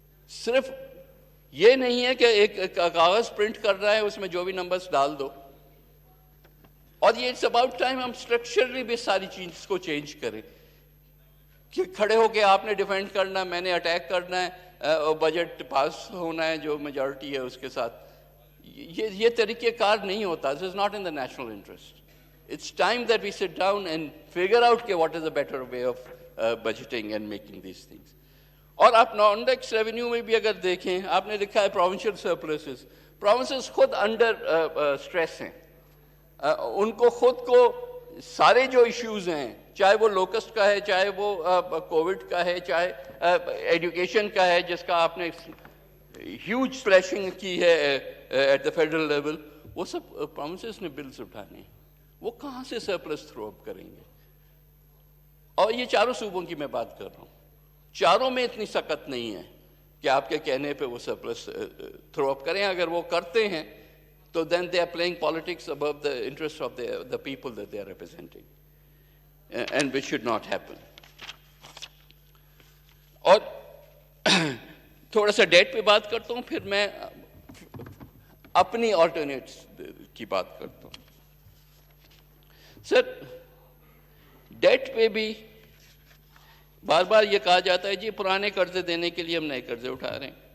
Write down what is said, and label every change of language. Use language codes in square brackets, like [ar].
[ur] صرف یہ نہیں ہے کہ ایک کاغذ پرنٹ کر رہا ہے, اس میں جو بھی نمبرز ڈال دو. اور یہ اٹس اباؤٹ ٹائم ہم اسٹرکچرلی بھی ساری چیز کو چینج کریں, کہ کھڑے ہو کے آپ نے ڈیفینڈ کرنا ہے, میں نے اٹیک کرنا ہے, بجٹ پاس ہونا ہے جو میجورٹی ہے اس کے ساتھ. یہ طریقہ کار نہیں ہوتا. [en] This is not in the national interest. It's time that we sit down and figure out [ur] کہ [en] what is a better way of budgeting and making these things. [ur] اور آپ نان ٹیکس ریونیو میں بھی اگر دیکھیں, آپ نے لکھا ہے پروونشل سرپلسز. پروونسز خود انڈر اسٹریس ہیں, ان کو خود کو سارے جو ایشوز ہیں, چاہے وہ لوکسٹ کا ہے, چاہے وہ کووڈ کا ہے, چاہے ایجوکیشن کا ہے جس کا آپ نے ہیوج سلیشنگ کی ہے ایٹ دا فیڈرل لیول, وہ سب پروونسز نے بلز اٹھانے ہیں. وہ کہاں سے سرپلس تھرو اپ کریں گے؟ اور یہ چاروں صوبوں کی میں بات کر رہا ہوں, چاروں میں اتنی سخت نہیں ہے کہ آپ کے کہنے پہ وہ سرپلس تھرو اپ کریں. اگر وہ کرتے ہیں تو [en] then they are playing politics above the interests of the people that they are representing, and which should not happen. [ur] اور تھوڑا سا ڈیٹ پہ بات کرتا ہوں, پھر میں اپنی آلٹرنیٹس کی بات کرتا ہوں. سر, ڈیٹ پہ بھی بار بار یہ کہا جاتا ہے جی پرانے قرضے دینے کے لیے ہم نئے قرضے اٹھا رہے ہیں.